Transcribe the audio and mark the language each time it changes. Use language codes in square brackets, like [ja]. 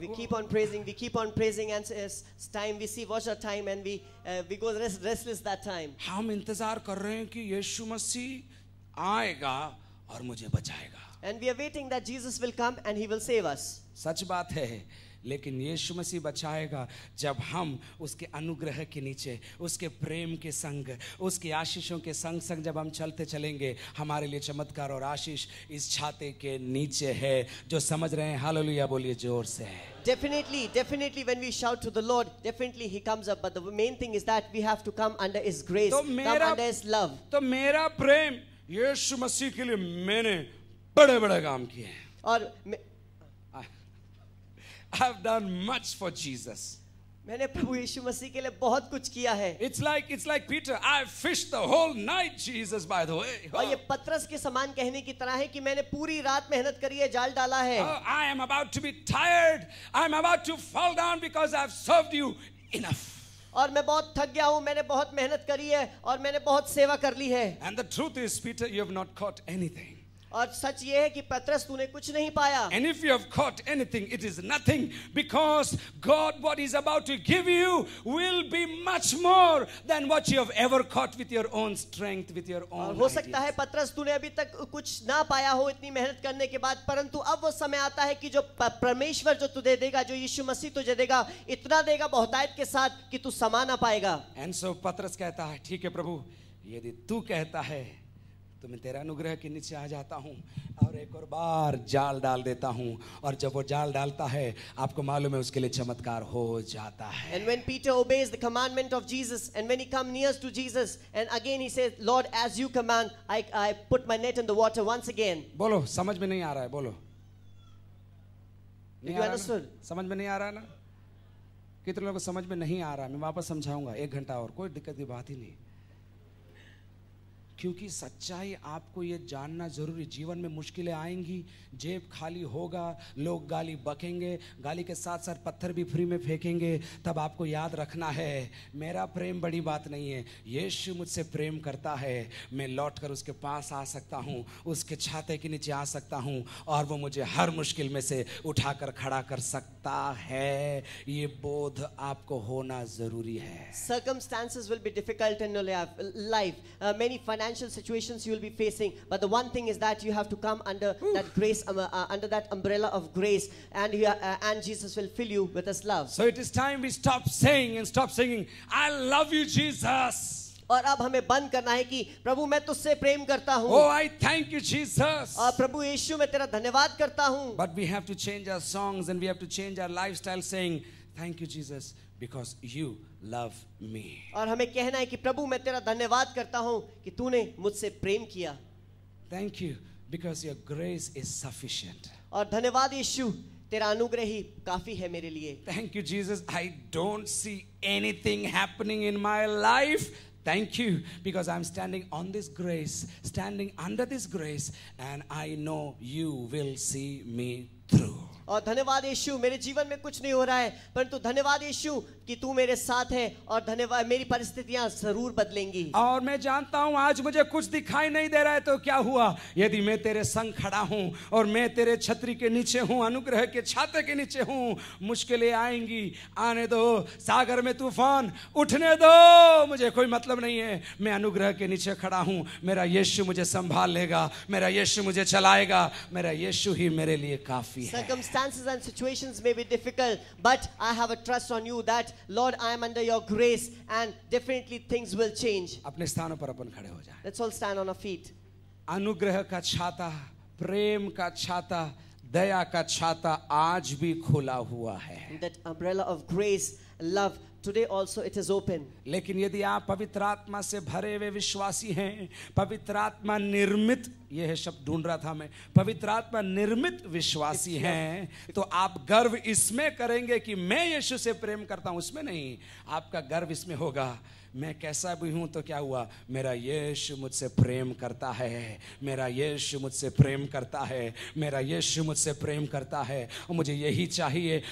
[en] We keep on praising, and it's time we see watch our time, and we go restless that time. [hi] हम इंतजार कर रहे हैं कि यीशु मसीह आएगा और मुझे बचाएगा. [en] And we are waiting that Jesus will come and he will save us. [hi] सच बात है, लेकिन यीशु मसीह बचाएगा जब हम उसके अनुग्रह के नीचे, उसके प्रेम के संग, उसकी आशीषों के संग संग जब हम चलते चलेंगे. हमारे लिए चमत्कार और आशीष इस छाते के नीचे है. जो समझ रहे हैं हालेलुया बोलिए जोर से. [en] Definitely when we shout to the Lord, definitely he comes up, but the main thing is that we have to come under his grace, come under his love. [hi] तो मेरा प्रेम यीशु मसीह के लिए मैंने बड़े बड़े काम किए हैं. और [en] I've done much for Jesus. [hi] मैंने प्रभु यीशु मसीह के लिए बहुत कुछ किया है. [en] It's like Peter. I fished the whole night, Jesus, by the way. [hi] और ये पतरस के समान कहने की तरह है कि मैंने पूरी रात मेहनत करी है, जाल डाला है. [en] I am about to be tired. I'm about to fall down because I've served you enough. [hi] और मैं बहुत थक गया हूँ, मैंने बहुत मेहनत करी है और मैंने बहुत सेवा कर ली है. [en] And the truth is, Peter, you have not caught anything. [hi] और सच ये है कि पतरस तूने कुछ नहीं पाया. [en] And if you have caught anything, it is nothing, because God, what He's about to give you will be much more than what you have ever caught with your own strength, with your own. [hi] हो सकता है पतरस तूने अभी तक कुछ ना पाया हो इतनी मेहनत करने के बाद, परंतु अब वो समय आता है कि जो परमेश्वर जो तुझे देगा, जो यीशु मसीह तुझे देगा, इतना देगा बहुतायत के साथ कि तू समा ना पाएगा. [en] And so [hi] पतरस कहता है, ठीक है प्रभु, यदि तू कहता है तो मैं तेरा अनुग्रह के नीचे आ जाता हूँ और एक और बार जाल डाल देता हूँ. और जब वो जाल डालता है, आपको मालूम है उसके लिए चमत्कार हो जाता है. [en] And when Peter obeys the commandment of Jesus, and when he comes near to Jesus, and again he says, Lord, as you command, I put my net in the water once again. [hi] बोलो, समझ में नहीं आ रहा है? बोलो, [en] Did you understood? [hi] समझ में नहीं आ रहा है ना? कितने लोगों को समझ में नहीं आ रहा? मैं वापस समझाऊंगा 1 घंटा और, कोई दिक्कत की बात ही नहीं. क्योंकि सच्चाई आपको ये जानना जरूरी. जीवन में मुश्किलें आएंगी, जेब खाली होगा, लोग गाली बकेंगे, गाली के साथ साथ पत्थर भी फ्री में फेंकेंगे. तब आपको याद रखना है, मेरा प्रेम बड़ी बात नहीं है. यीशु मुझसे प्रेम करता है, मैं लौटकर उसके पास आ सकता हूँ, उसके छाते के नीचे आ सकता हूँ और वो मुझे हर मुश्किल में से उठाकर खड़ा कर सकता है. ये बोध आपको होना जरूरी है. [en] Circumstances will be difficult in your life. Many financial situations you will be facing, but the one thing is that you have to come under that grace, under that umbrella of grace, and and Jesus will fill you with His love. So it is time we stop saying and stop singing, I love you, Jesus. [hi] और अब हमें बंद करना है कि प्रभु मैं तुझसे प्रेम करता हूँ. [en] Oh, I thank you, Jesus. [hi] और प्रभु यीशु मैं तेरा धन्यवाद करता हूँ. [en] But we have to change our songs and we have to change our lifestyle, saying, thank you, Jesus, because you love me. [hi] और हमें कहना है कि प्रभु मैं तेरा धन्यवाद करता हूँ कि तूने मुझसे प्रेम किया. [en] Thank you because your grace is sufficient. [hi] और धन्यवाद यीशु, तेरा अनुग्रह ही काफी है मेरे लिए. [en] Thank you, Jesus. I don't see anything happening in my life. Thank you because I'm standing on this grace, standing under this grace, and I know you will see me through. [hi] और धन्यवाद यीशु, मेरे जीवन में कुछ नहीं हो रहा है, परंतु धन्यवाद यीशु कि तू मेरे साथ है और धन्यवाद मेरी परिस्थितियां जरूर बदलेंगी. और मैं जानता हूं आज मुझे कुछ दिखाई नहीं दे रहा है, तो क्या हुआ? यदि मैं तेरे संग खड़ा हूं और मैं तेरे छतरी के नीचे हूं, अनुग्रह के छाते के नीचे हूं, मुश्किलें आएंगी, आने दो. सागर में तूफान उठने दो, मुझे कोई मतलब नहीं है. मैं अनुग्रह के नीचे खड़ा हूं, मेरा यीशु मुझे संभाल लेगा, मेरा यीशु मुझे चलाएगा, मेरा यीशु ही मेरे लिए काफी है. [en] Circumstances and situations may be difficult, but I have a trust on you that Lord, I am under your grace, and definitely things will change. [hi] अपने स्थानों पर अपन खड़े हो जाएं. [en] Let's all stand on our feet. [hi] अनुग्रह का छाता, प्रेम का छाता, दया का छाता आज भी खुला हुआ है. [en] That umbrella of grace, love, today also it is open. [hi] लेकिन यदि आप पवित्र आत्मा से भरे हुए विश्वासी हैं, पवित्र आत्मा निर्मित, ये है शब्द ढूंढ रहा था मैं, पवित्र आत्मा निर्मित विश्वासी हैं, तो आप गर्व इसमें करेंगे कि मैं यीशु से प्रेम करता हूं. उसमें नहीं, आपका गर्व इसमें होगा, मैं कैसा भी हूं तो क्या हुआ, मेरा यीशु मुझसे प्रेम करता है, मेरा यीशु मुझसे प्रेम करता है, मेरा यीशु मुझसे प्रेम करता है, और मुझे यही चाहिए.